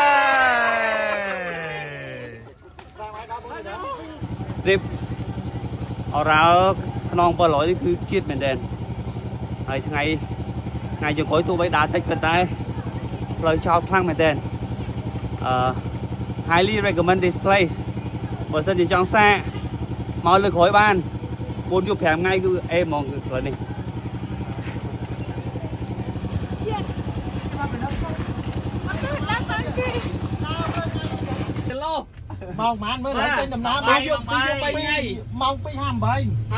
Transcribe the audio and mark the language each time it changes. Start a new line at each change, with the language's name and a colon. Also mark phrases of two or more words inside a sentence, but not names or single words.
Khmer: នេះអរ៉ាខ្នង700នេះគឺជាតិមែនដែរហើយថ្ងៃចុងក្រោយទោះបីដើរតិចប៉ុន្តែផ្លូវចោលខ្លាំងមែនដែរ
English: highly recommend this place
Khmer: បើសិនជាចង់សាកមកលើក្រោយបាន4យប់5ថ្ងៃគឺអេហ្មងគឺផ្លូវនេះ ម៉ោងប៉ុន្មានមើលឡើងចេញដំណើរ3យប់2ថ្ងៃម៉ោង2:58